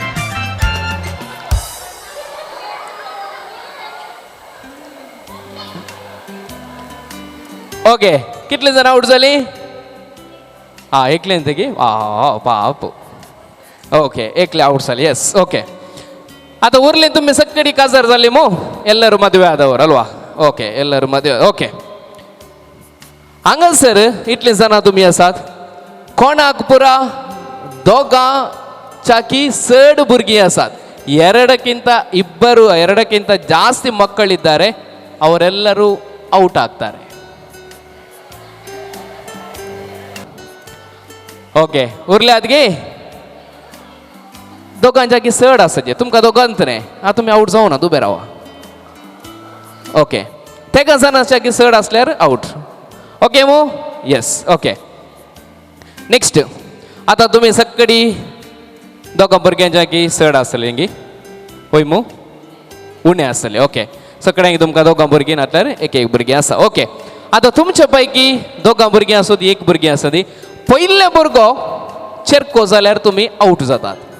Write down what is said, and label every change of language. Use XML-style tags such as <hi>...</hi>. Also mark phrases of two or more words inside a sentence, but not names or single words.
<kok>ओके कितले जण आउट झाली हा एकल्यान तेगी बाप ओके एकले आउट जाली येस ओके आता उरले तुम्ही सगळी काजर झाली मो</kok> <kn>ಎಲ್ಲರೂ ಮದುವೆ ಆದವರು ಅಲ್ವಾ ಓಕೆ ಎಲ್ಲರೂ ಮದುವೆ ಓಕೆ</kn> <kok>हांगासर इतले जाणां तुमी आसात कोणाक पुरा दोगा ಚಾಕಿ ಚಡ್ ಭುರ್ಗಿ ಆಸಾತ್</kok> <kn>ಎರಡಕ್ಕಿಂತ ಜಾಸ್ತಿ ಮಕ್ಕಳಿದ್ದಾರೆ ಅವರೆಲ್ಲರೂ ಔಟ್ ಆಗ್ತಾರೆ</kn> <kok>ओके उरल्यात गे दोघांच्या की चड आसाचे तुमकां दोगांत न्ही तुम्ही आउट जाऊ ना उबे रावा ओके तेका जाणांच्या की चड असल्यार आउट ओके मो येस ओके नेक्स्ट आता तुम्ही सक्कडी दोगा भुरग्यांच्या की चड आसले गी होय मू उणे आसले ओके सगळ्यांक तुमकां दोगां भुरगीं नातल्यार एक एक भुरगीं आसा ओके आता तुमच्या पैकी दोगां भुरगीं आसूं दी एक भुरगीं आसा दी पयले भुरगो चेरको जाल्यार तुमी आउट जातात</kok>